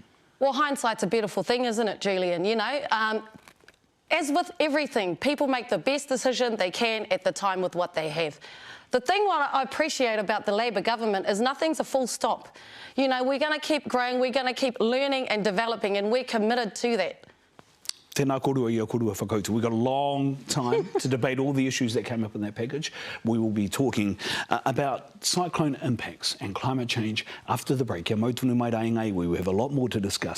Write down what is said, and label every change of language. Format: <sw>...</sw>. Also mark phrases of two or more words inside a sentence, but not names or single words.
<en>Well, hindsight's a beautiful thing, isn't it, Julian? As with everything, people make the best decision they can at the time with what they have. The thing what I appreciate about the Labour government is nothing's a full stop. We're going to keep growing, we're going to keep learning and developing, and we're committed to that.</en> <mi>Tēnā korua i a korua whakautu.</mi> <en>We've got a long time to debate all the issues that came up in that package. We will be talking about cyclone impacts and climate change after the break.</en> <mi>Kia mautunu mai rā ingai,</mi> <en>we have a lot more to discuss.</en>